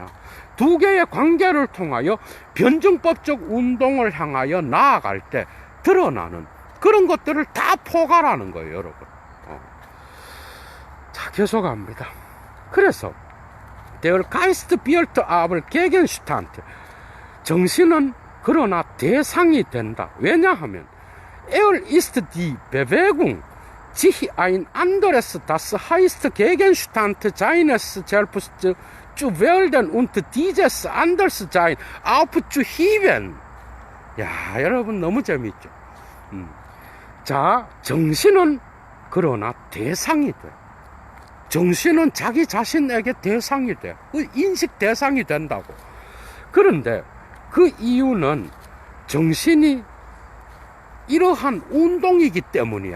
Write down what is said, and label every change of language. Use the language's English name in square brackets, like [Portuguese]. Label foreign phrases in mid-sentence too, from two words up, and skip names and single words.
[Korean] 두 개의 관계를 통하여 변증법적 운동을 향하여 나아갈 때 드러나는 그런 것들을 다 포괄하는 거예요, 여러분. 자, 계속합니다. 그래서 [German] Der Geist wird aber Gegenstand. [Korean] 정신은 그러나 대상이 된다. [German] 왜냐하면 Er ist die Bewegung, sich ein anderes, das heißt Gegenstand seines Selbst zu werden und dieses Anderssein aufzuheben. [Korean] 야, 여러분 너무 재밌죠? 자, 정신은 그러나 대상이 돼. 정신은 자기 자신에게 대상이 돼. 인식 대상이 된다고. 그런데 그 이유는 정신이 이러한 운동이기 때문이야.